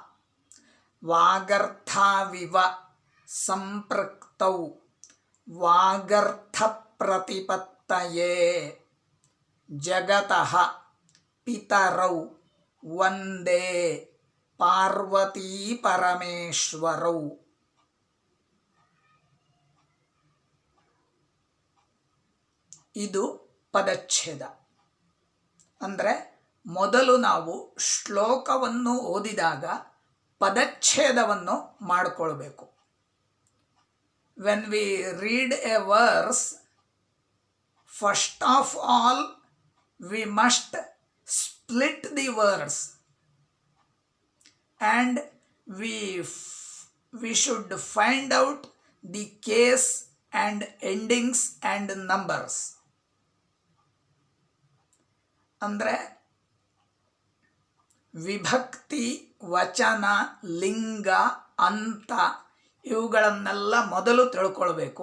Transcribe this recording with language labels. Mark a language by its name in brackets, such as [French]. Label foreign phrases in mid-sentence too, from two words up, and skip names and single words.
[Sanskrit] ವಾಗರ್ಥಾವಿವ ಸಂಪೃಕ್ತೌ ವಾಗರ್ಥ ಪ್ರತಿಪತ್ತಯೇ ಜಗತಃ ಪಿತರೌ ವಂದೇ ಪಾರ್ವತೀ ಪರಮೇಶ್ವರೌ. [Kannada] ಇದು ಪದಚ್ಛೇದ. ಅಂದರೆ ಮೊದಲು ನಾವು ಶ್ಲೋಕವನ್ನು ಓದಿದಾಗ ಪದಚ್ಛೇದವನ್ನು ಮಾಡಿಕೊಳ್ಬೇಕು. [English] When we read a verse, first of all we must split the verse and we should find out the case and endings and numbers. [Kannada] ಅಂದರೆ ವಿಭಕ್ತಿ, ವಚನ, ಲಿಂಗ, ಅಂತ ಇವುಗಳನ್ನೆಲ್ಲ ಮೊದಲು ತಿಳ್ಕೊಳ್ಬೇಕು.